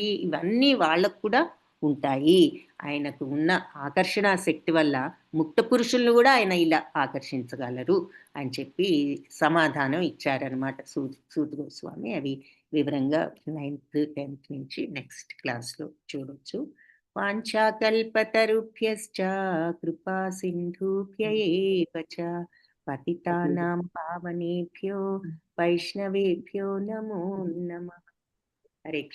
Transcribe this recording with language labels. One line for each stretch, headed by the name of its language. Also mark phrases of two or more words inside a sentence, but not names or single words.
Telugu: ఇవన్నీ వాళ్ళకు కూడా ఉంటాయి. ఆయనకు ఉన్న ఆకర్షణ శక్తి వల్ల ముక్త పురుషులను కూడా ఆయన ఇలా ఆకర్షించగలరు అని చెప్పి సమాధానం ఇచ్చారనమాట సూత గోస్వామి. అవి వివరంగా 9th 10th నుంచి
English: next classlo
Telugu: చూడొచ్చు.
Sanskrit: वाञ्छाकल्पतरुभ्यश्च कृपा सिन्धुभ्य एव च पतितानां पावनेभ्यो वैष्णवेभ्यो नमो नमः. హరే